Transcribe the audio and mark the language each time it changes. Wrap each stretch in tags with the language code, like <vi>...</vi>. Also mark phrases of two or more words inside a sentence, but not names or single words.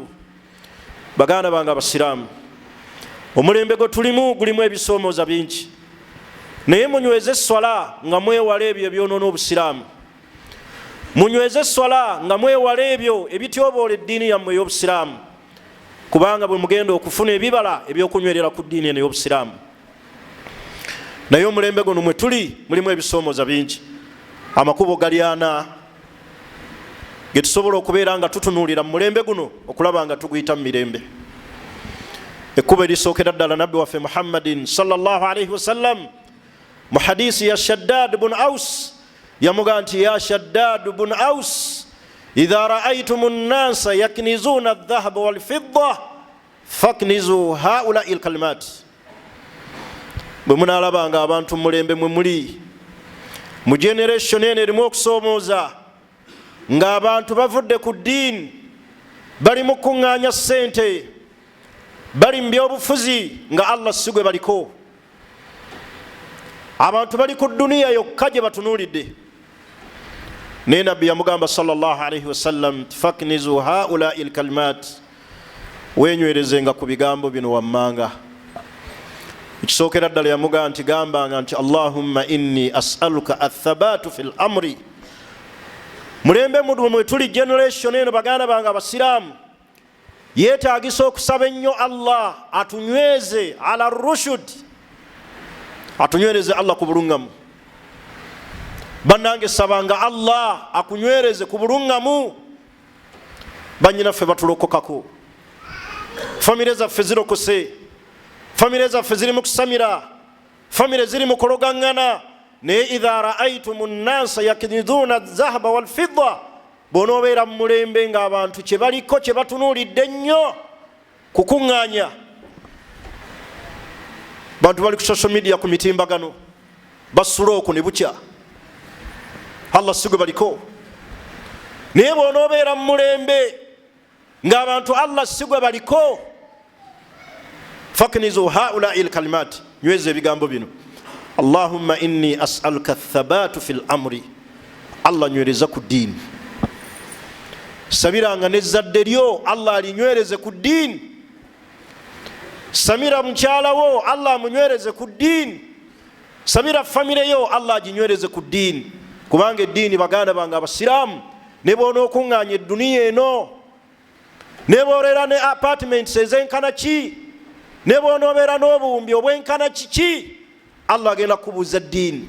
<lg>Baganda bange abasiraamu, omulembe gwe tulimu gulimu ebisoomooza bingi, naye munyweze esswala nga mwewala ebyo ebyonoona obusiraamu, munyweze esswala nga mwewala ebyo ebityoboola eddiini yammwe ey'obusiraamu, kubanga bwe mugenda okufuna ebibala ebyokunywerera ku ddiini eno ey'obusiraamu. Naye omulembe guno mwe tuli mulimu ebisoomooza bingi. Amakubo gali ana ge tusobola okubeera nga tutunuulira mu mulembe guno okulaba nga tuguyita mu mirembe. Ekkubo erisookera ddala nabbi waffe Muhammadin</lg> <ar>صلى الله عليه وسلم</ar> <lg>mu hadisi ya Shaddad bun Aus yamuga nti, ya Shaddad bun Aus,</lg> <ar>إذا رأيتم الناس يكنزون الذهب والفضة فاكنزوا هؤلاء الكلمات.</ar> <lg>Bwe munaalabanga abantu mu mulembe mwe muli mu generation eno erimu okusoomooza nga abantu bavudde ku ddiini, bali mu kuŋŋaanya ssente, bali mu byobufuzi nga Allah si gwe baliko, abantu bali ku duniya yokka gye batunuulidde. Naye nabbi yamugamba</lg> <ar>صلى الله عليه وسلم, فاكنزوا هؤلاء الكلمات,</ar> <lg>wenywerezenga ku bigambo bino wammanga. Ekisookera ddala yamugamba nti gambanga nti</lg> <ar>اللهم إني أسألك الثبات في الأمر.</ar> <lg>Mulembe mudumu mwe tuli generation eno baganda bange abasiraamu, yeetaagisa okusaba ennyo Allah atunyweze</lg> <ar>على الرشد,</ar> <lg>atunywereze Allah ku buluŋŋamu. Bannange sabanga Allah akunywereze ku buluŋŋamu. Bannyinaffe batulokokako, famire zaffe zirokose, famire zaffe ziri mu kusamira, famire ziri mu kologaŋŋana. Naye</lg> <ar>إذا رأيتم الناس يكنزون الذهب والفضة</ar> <lg>bw'onoobeera mu mulembe ng'abantu kye baliko kye batunuulidde ennyo kukuŋŋaanya. Bantu bali ku</lg> <en>social media</en> <lg>ku mitimbagano basula okwo ne bukya, Allah si gwe baliko. Naye bw'onoobeera mu mulembe ng'abantu Allah si gwe baliko,</lg> <ar>فاكنزوا هؤلاء الكلمات,</ar> <lg>nyweza ebigambo bino:</lg> <ar>اللهم إني أسألك الثبات في الأمر.</ar> <lg>Allah nywereza ku ddiini. Sabiranga n'ezzadde lyo Allah alinywereze ku ddiini. Samira mukyala wo Allah amunywereze ku ddiini. Samira famire yo Allah aginywereze ku ddiini. Kubanga eddiini, baganda bange abasiraamu, ne bw'onookuŋŋaanya edduniya eno, ne bw'obeera ne apartments ez'enkana ki, ne bw'onoobeera n'obuwumbi obw'enkana kiki, Allah agenda kubuuza ddiini.</lg>